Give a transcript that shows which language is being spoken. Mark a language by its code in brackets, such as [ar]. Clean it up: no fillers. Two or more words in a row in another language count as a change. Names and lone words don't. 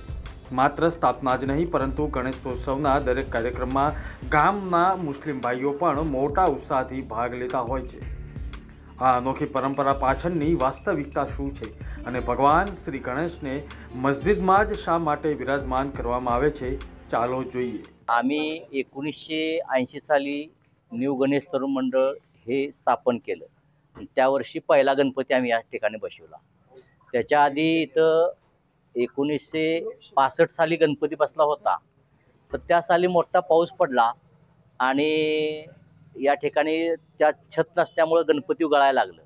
[gu] માત્ર સ્થાપના જ નહીં પરંતુ ગણેશોત્સવના દરેક કાર્યક્રમમાં ગામના મુસ્લિમ ભાઈઓ પણ મોટા ઉત્સાહથી ભાગ લેતા હોય છે। આ અનોખી પરંપરા પાછળની વાસ્તવિકતા શું છે અને ભગવાન શ્રી ગણેશને મસ્જિદમાં જ શા માટે વિરાજमान કરવામાં આવે છે, ચાલો જોઈએ। [mr] आम्ही 1980 साली न्यू गणेश तरुण मंडळ हे स्थापन केलं। त्या वर्षी पहिला गणपती आम्ही या ठिकाणी बसवला। त्याच्या आधी इथं 1965 साली गणपती बसला होता, तर त्या साली मोठा पाऊस पडला आणि या ठिकाणी त्या छत नसल्यामुळे गणपती गळायला लागलं।